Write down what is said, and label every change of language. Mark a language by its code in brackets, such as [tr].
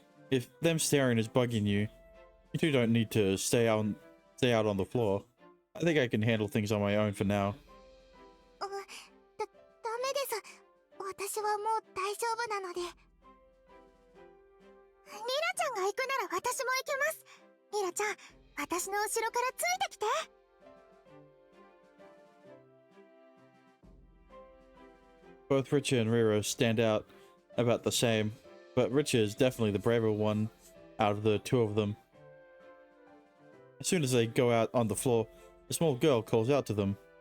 [en] If them staring is bugging you, you two don't need to stay out on the floor. I think I can handle things on my own for now. [ja] ダメです。私はもう大丈夫なので。リラちゃんが行くなら私も行けます。リラちゃん、私の後ろからついてきて。 [en] Both Richa and Rira stand out about the same, but Richa is definitely the braver one out of the two of them. As soon as they go out on the floor, a small girl calls out to them.